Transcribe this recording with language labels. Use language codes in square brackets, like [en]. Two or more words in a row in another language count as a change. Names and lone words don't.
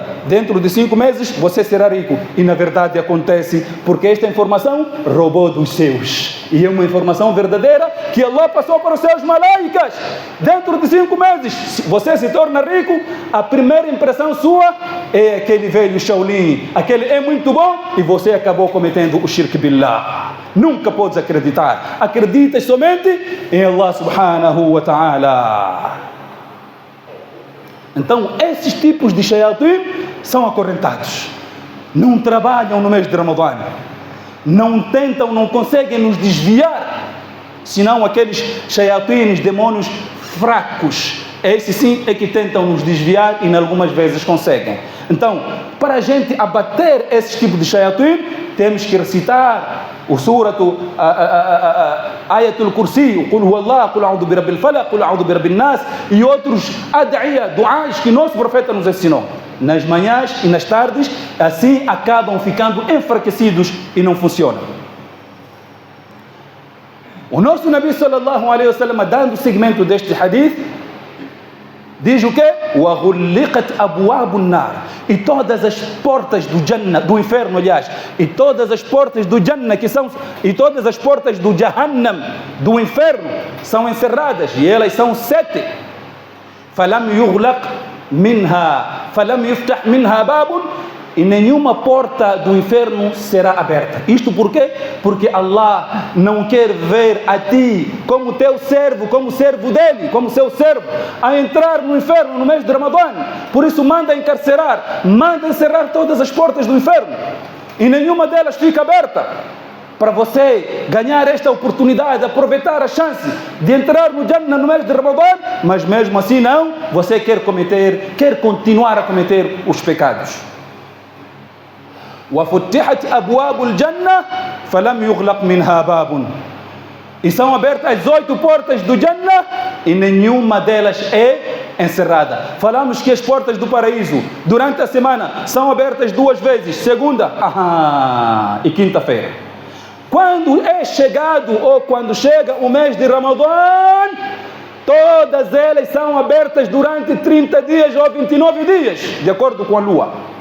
[pt] Dentro de 5 meses você será rico. E na verdade acontece porque esta informação roubou dos seus. E é uma informação verdadeira que Allah passou para os seus malaicas. Dentro de 5 meses, se você se torna rico, a primeira impressão sua é aquele velho Shaolin. Aquele é muito bom e você acabou cometendo o [ar] شرك بالله. [pt] Nunca podes acreditar. Acreditas somente em [ar] الله سبحانه وتعالى. [pt] Então, esses tipos de shayatin são acorrentados. Não trabalham no mês de Ramadã. Não tentam, não conseguem nos desviar. Senão aqueles shayatins, demônios fracos, esses sim é que tentam nos desviar e em algumas vezes conseguem. Então, para a gente abater esses tipos de shayatin, temos que recitar o suratu Ayatul Kursi, Qul Huwallah, Qul A'udhu Birabbil Falaq, Qul A'udhu Birabbin Nas e outros ad'iya, du'as que nosso profeta nos ensinou. Nas manhãs e nas tardes, assim acabam ficando enfraquecidos e não funcionam. O nosso Nabi [ar] صلى الله عليه وسلم, [pt] dando seguimento deste hadith, diz o quê? [ar] وَغُلِّقَتْ أَبْوَابُ النَّارِ. [pt] E todas as portas do Jannah, do inferno, aliás, e todas as portas do Jannah, e todas as portas do Jahannam, do inferno, são encerradas, e elas são 7. [ar] فَلَمْ يُغْلَقْ مِنْهَا فَلَمْ يُفْتَحْ مِنْهَا بَابٌ. [pt] E nenhuma porta do inferno será aberta. Isto por quê? Porque Allah não quer ver a ti como teu servo, como servo dele, como seu servo, a entrar no inferno no mês de Ramadã. Por isso manda encarcerar, manda encerrar todas as portas do inferno. E nenhuma delas fica aberta. Para você ganhar esta oportunidade, aproveitar a chance de entrar no Jannah no mês de Ramadã, mas mesmo assim não, você quer continuar a cometer os pecados. [ar] وَفُتِحَتْ أَبْوَابُ الْجَنَّةِ فَلَمْ يُغْلَقْ مِنْهَا بَابٌ. [pt] E são abertas as 8 portas do Jannah e nenhuma delas é encerrada. Falamos que as portas do paraíso durante a semana são abertas 2 vezes, segunda e quinta-feira. Quando é chegado ou quando chega o mês de Ramadã, Todas elas são abertas durante 30 dias ou 29 dias, de acordo com a lua.